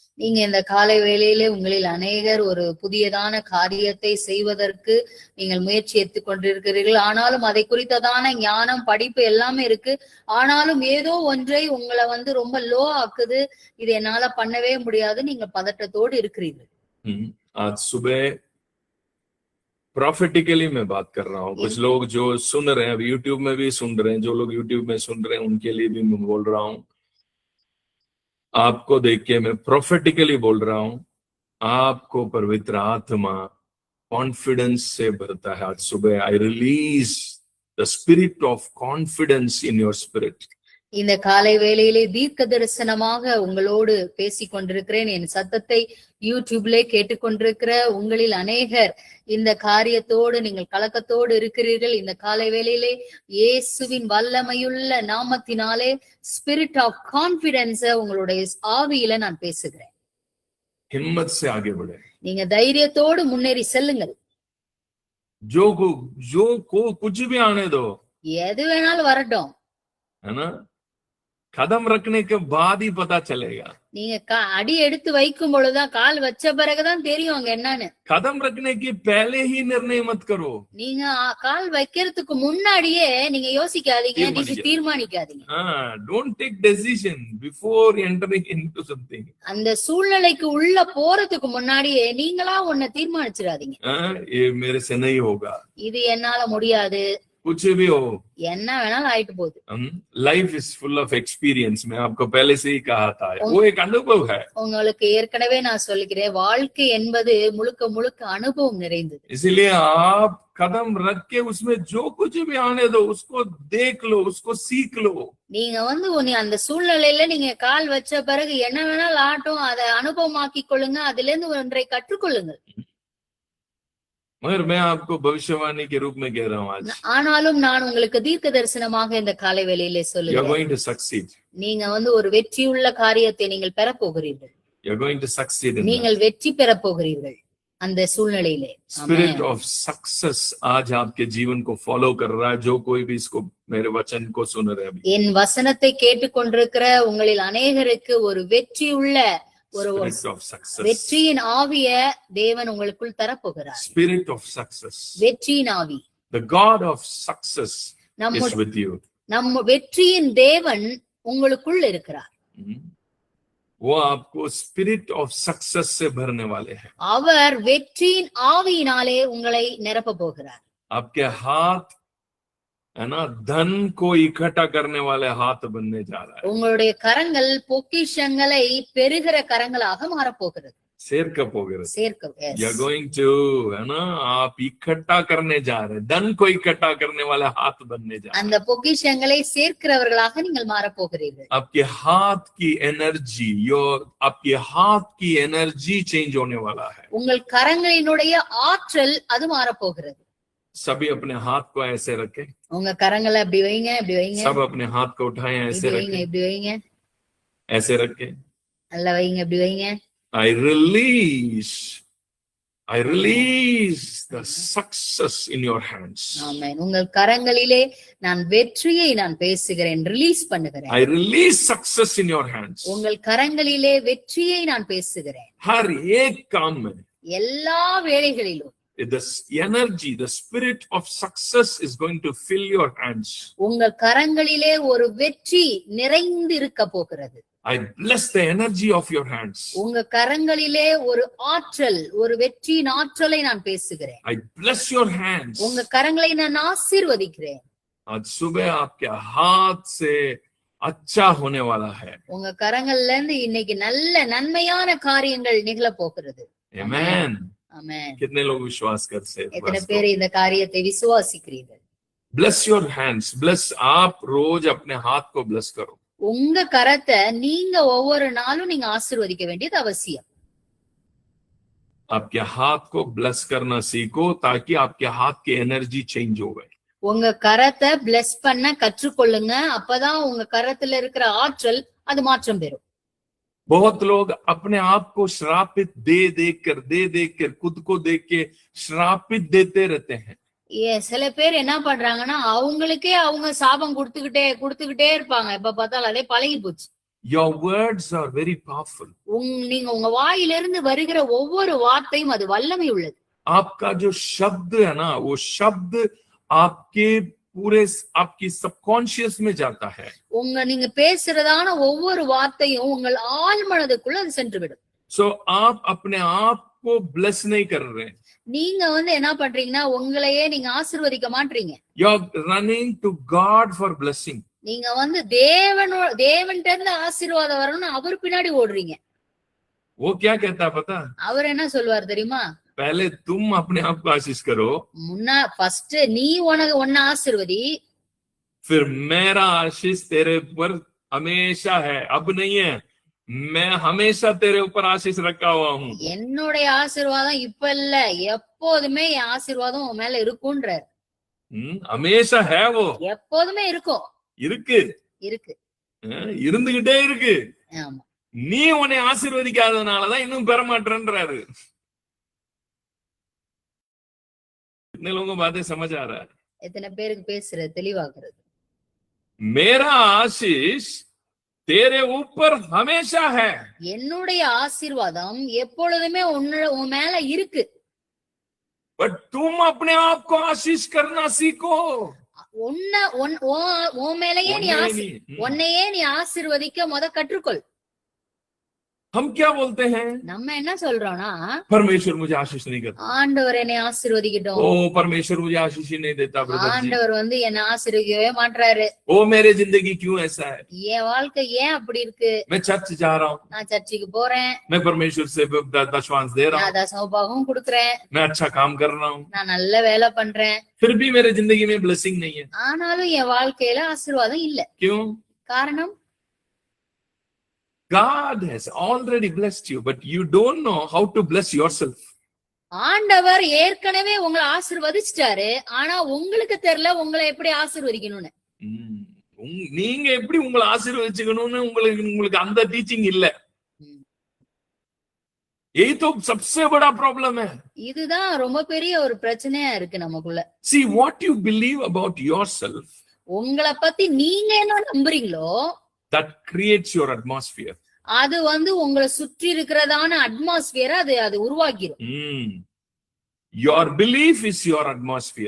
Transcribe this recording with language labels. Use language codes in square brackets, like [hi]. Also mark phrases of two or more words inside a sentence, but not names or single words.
[ta] நீங்க இந்த காலை வேளையிலே உங்களில் அநேகர் ஒரு புதியதான காரியத்தை செய்வதற்கு நீங்கள் முயற்சி எடுத்துக் கொண்டிருக்கிறீர்கள். ஆனாலும் அதை குறித்ததான ஞானம், படிப்பு எல்லாமே இருக்கு. ஆனாலும் ஏதோ ஒன்றை உங்களை ரொம்ப லோ ஆக்குது, இது என்னால பண்ணவே முடியாது, நீங்க பதட்டத்தோடு இருக்கிறீர்கள். [hi] आज सुबह प्रॉफिटिकली मैं बात कर रहा हूँ। कुछ लोग जो सुन रहे हैं, अभी यूट्यूब में भी सुन रहे हैं, जो लोग यूट्यूब में सुन रहे हैं उनके लिए भी मैं बोल रहा हूँ, आपको देख के मैं प्रोफेटिकली बोल रहा हूं, आपको पवित्र आत्मा कॉन्फिडेंस से भरता है। आज सुबह [en] I release the spirit of confidence in your spirit. [ta] இந்த காலை வேளையிலே தீர்க்க தரிசனமாக உங்களோடு பேசிக் கொண்டிருக்கிறேன். என் சத்தத்தை யூடியூப்ல கேட்டுக்கொண்டிருக்கிற உங்களில் அநேகர் இந்த காரியத்தோடு நீங்கள் கலக்கத்தோடு இருக்கிறீர்கள். இந்த காலை வேளையிலே இயேசுவின் வல்லமையுள்ள நாமத்தினாலே [en] spirit of confidence [ta] உங்களுடைய ஆவியில நான் பேசுகிறேன். [hi] हिम्मत से आगे बढ़े, [ta] நீங்க தைரியத்தோடு முன்னேறி செல்லுங்கள். [hi] जो कुछ भी आने दो, [ta] எது வேணாலும் வரட்டும், [hi] है ना, कदम रखने के बाद ही पता चलेगा। [ta] நீங்க அடி எடுத்து வைக்கும் பொழுதுதான், கால் வச்ச பிறகுதான் தெரியும் அங்க என்னன்னு. [hi] कदम रखने की पहले ही निर्णय मत करो। [ta] நீங்க கால் வைக்கிறதுக்கு முன்னாடியே நீங்க யோசிக்காதீங்க, நீங்க தீர்மானிக்காதீங்க. [en] Don't take decision before entering into something. [ta] அந்த சூழ்நிலைக்கு உள்ள போறதுக்கு முன்னாடியே நீங்களா ஒன்ன தீர்மானிச்சிடாதீங்க. [hi] ये मेरे से नहीं होगा, [ta] இது என்னால முடியாது, [hi] कुछ भी हो, [ta] என்ன வேணாலும் ஆயிட்டு போகுது. [en] life is full of experience. [hi] मैं आपको पहले से ही कहा था, वो एक अनुभव है। [ta] உங்களுக்கு ஏற்கனவே நான் சொல்லிக்கிறேன், வாழ்க்கை என்பது முழுக்க முழுக்க அனுபவம் நிறைந்தது. [hi] इसलिए आप कदम रख के उसमें जो कुछ भी आने दो, उसको देख लो, उसको सीख लो। [ta] நீங்க அந்த சூழ்நிலையில நீங்க கால் வச்ச பிறகு என்ன வேணாலும் ஆட்டும், அதை அனுபவமாக்கி கொள்ளுங்க, அதுல இருந்து ஒன்றை கற்றுக்கொள்ளுங்கள். [hi] मगर मैं आपको भविष्यवाणी के रूप में कह रहा हूँ आज, [ta] ஆனாலும் நான் உங்களுக்கு தீர்க்க தரிசனமாக இந்த காலை வேளையிலே [en] you are [ta] சொல்லுகிறேன், [en] going to succeed. [ta] நீங்க ஒரு வெற்றியுள்ள காரியத்தை நீங்கள் பெற போகிறீர்கள். [en] You are going to succeed in [ta] நீங்கள் வெற்றி பெற போகிறீர்கள் அந்த சூழ்நிலையிலே. [en] spirit of success [hi] आज आपके जीवन को फॉलो कर रहा है। जो कोई भी इसको मेरे वचन को सुन रहे हैं, [ta] என் வசனத்தை கேட்டுக்கொண்டிருக்கிற உங்களில் அநேகருக்கு ஒரு வெற்றியுள்ள ஒரு வெற்றியின் ஆவிய தேவன் உங்களுக்குள் தரப்போகிறார். [en] Spirit of success. [ta] வெற்றியின் ஆவி. [en] The God of success is with you. [ta] நம்ம வெற்றியின் தேவன் உங்களுக்குள் இருக்கிறார். [hi] वो आपको [en] spirit of success [hi] से भरने वाले हैं। [ta] அவர் வெற்றியின் ஆவியினாலே உங்களை நிரப்ப போகிறார். [hi] आपके हाथ है ना, धन को इकट्ठा करने वाले हाथ बनने जा रहा है। [ta] உங்களுடைய கரங்கள் பொக்கிஷங்களை பெருகிற கரங்களாக மாறப் போகிறது. சேர்க்க போகிறது। சேர்க்க, [en] you are going to, [hi] है ना, आप इकट्ठा करने जा रहे हैं। धन को इकट्ठा करने वाले हाथ बनने जा रहे हैं। [ta] அந்த பொக்கிஷங்களை சேர்க்கிறவர்களாக நீங்கள் மாறப் போகிறீர்கள். [hi] आपके हाथ की एनर्जी, आपके हाथ की [en] energy change [hi] होने वाला है। [ta] உங்கள் கரங்களினுடைய ஆற்றல் அது மாறப் போகிறது. [hi] सभी अपने हाथ को ऐसे रखें। [ta] உங்க கரங்களை இப்படி வைங்க, இப்படி வைங்க. [hi] सब अपने हाथ को उठाएं, ऐसे रखें, [ta] இப்படி வைங்க, [hi] ऐसे रखें। [ta] நல்லா வைங்க, இப்படி வைங்க. [en] I release the success in your hands. [ta] ஆமென். உங்கள் கரங்களிலே நான் வெற்றியை நான் பேசுகிறேன், ரிலீஸ் பண்ணுகிறேன். [en] I release success in your hands. [ta] உங்கள் கரங்களிலே வெற்றியை நான் பேசுகிறேன். [hi] हर एक काम में, [ta] எல்லா வேளைகளிலும் [en] the energy, the spirit of success is going to fill your hands. [ta] உங்கள் கரங்களிலே ஒரு வெற்றி நிறைந்து இருக்க போகிறது. [en] I bless the energy of your hands. [ta] உங்க கரங்களிலே ஒரு ஆற்றல், ஒரு வெற்றியின் ஆற்றலை நான் பேசுகிறேன். [en] I bless your hands. [ta] உங்க கரங்களை நான் ஆசீர்வதிக்கிறேன். [hi] आज सुबह आपके हाथ से अच्छा होने वाला है। [ta] உங்க கரங்கள்ல இருந்து இன்னைக்கு நல்ல நன்மையான காரியங்கள் நிகழ போகிறது. [en] Amen. Amen. [hi] कितने लोग विश्वास करते हैं? [ta] எத்தனை பேர் இந்த காரியத்தை விசுவாசிக்கிறீர்கள்? [en] Bless your hands. Bless, [hi] आप रोज अपने हाथ को bless करो। [ta] உங்க கரத்தை நீங்க ஒவ்வொரு நாளும் நீங்க ஆசீர்வதிக்க வேண்டியது அவசியம். [hi] आपके हाथ को bless करना सीखो ताकि आपके हाथ की [en] energy change [hi] हो गए। [ta] உங்க கரத்தை bless பண்ண கற்றுக்கொள்ளுங்க, அப்பதான் உங்க கரத்துல இருக்கிற ஆற்றல் அது மாற்றம் பெறும். [hi] बहुत लोग अपने आप को श्रापित दे देकर खुद को देख के श्रापित देते रहते हैं। [ta] சில பேர் என்ன பண்றாங்கன்னா அவங்களுக்கே அவங்க சாபம் கொடுத்துக்கிட்டே இருப்பாங்க. எப்ப பார்த்தாலும் அதே பழகி போச்சு. [en] Your words are very powerful. [ta] நீங்க உங்க வாயிலிருந்து வருகிற ஒவ்வொரு வார்த்தையும் அது வல்லமை உள்ளது. [hi] आपका जो शब्द है ना, वो शब्द आपके पूरे आपकी सबकॉन्शियस में जाता है. [ta] நீங்க பேசுறதான ஒவ்வொரு வார்த்தையும் உங்கள் ஆழ் மனதுக்குள்ள அது சென்று விடும். [hi] So आप अपने आप को bless नहीं कर रहे. [ta] நீங்க என்ன பண்றீங்கன்னா உங்களையே நீங்க ஆசீர்வதிக்க மாட்டீங்க. [en] You are running to God for blessing. [ta] நீங்க தேவன்கிட்ட இருந்து ஆசீர்வாதம் வரணும்னு அவர் பின்னாடி ஓடுறீங்க. [hi] वो क्या कहता है पता? [ta] அவர் என்ன சொல்வார் தெரியுமா? [hi] पहले तुम अपने आप को आशीष करो, [ta] फर्स्ट நீ உன்னை ஆசீர்வதி, [hi] फिर मेरा आशीष तेरे ऊपर हमेशा है, अब नहीं है, मैं हमेशा तेरे ऊपर आशीष रखा हुआ हूँ. [ta] என்னுடைய ஆசீர்வாதம் இப்ப இல்ல, எப்போதுமே என் ஆசீர்வாதம் உன் மேல இருக்கும்ன்றார். [hi] हमेशा है, वो [ta] எப்போதுமே இருக்கும். இருக்கு இருந்துகிட்டே இருக்கு. ஆமா, நீ உன்னை ஆசீர்வதிக்காதனாலதான் இன்னும் பெற மாட்டேன்றாரு. [hi] कितने लोगों को बातें समझ आ रहा है? [ta] எத்தனை பேருக்கு பேசுறது தெளிவாகிறது? [hi] मेरा आशीष तेरे ऊपर हमेशा है। [ta] என்னுடைய ஆசீர்வாதம் எப்பொழுதுமே உன் மேல இருக்கு. [hi] बट तुम अपने आप को आशीष करना सीखो। [ta] உன் மேலேயே உன்னையே நீ ஆசீர்வதிக்க கற்றுக்கொள். [hi] हम क्या बोलते हैं? [ta] நம்ம என்ன சொல்றோம்னா, [hi] परमेश्वर मुझे आशीष नहीं करता। [ta] ஆண்டவர் என்னை ஆசீர்வதிக்கட்டும். [hi] ओ परमेश्वर मुझे आशीष ही नहीं देता ब्रदर जी। [ta] ஆண்டவர் என்னை ஆசீர்வதிக்கவே மாட்டாரு. [hi] ओ मेरे जिंदगी क्यों ऐसा है? [ta] என் வாழ்க்கை ஏன் அப்படி இருக்கு? [hi] मैं चर्च जा रहा हूँ, [ta] நான் சர்ச்சுக்கு போறேன், [hi] मैं परमेश्वर से दशमांश दे रहा हूँ, [ta] நான் தசமபாகம் கொடுக்கறேன், [hi] मैं अच्छा काम कर रहा हूँ, [ta] நான் நல்ல வேலை பண்றேன், [hi] फिर भी मेरे जिंदगी में ब्लेसिंग नहीं है। [ta] ஆனாலும் என் வாழ்க்கையில ஆசீர்வாதம் இல்ல. [hi] क्यों? [ta] காரணம், [en] God has already blessed you, but you don't know how to bless yourself. [ta] ஆண்டவர் ஏற்கனவே உங்களை ஆசீர்வதிச்சிட்டாரு, ஆனா உங்களுக்கு தெரியல உங்களை எப்படி ஆசீர்வதிக்கணும்னு. நீங்க எப்படி உங்களை ஆசீர்வதிச்சுக்கணும்னு உங்களுக்கு அந்த டீச்சிங் இல்ல. [hi] यही तो सबसे बड़ा प्रॉब्लम है. [ta] இதுதான் ரொம்ப பெரிய ஒரு பிரச்சனையா இருக்கு நமக்குள்ள. [en] See, what you believe about yourself, [ta] உங்களை பத்தி நீங்க என்ன நம்புறீங்களோ, [en] that creates your atmosphere. [ta] அது உங்களை சுற்றி இருக்கிறதான அட்மாஸ்பியர் அது உருவாக்கிரும். [en] Your belief is your atmosphere.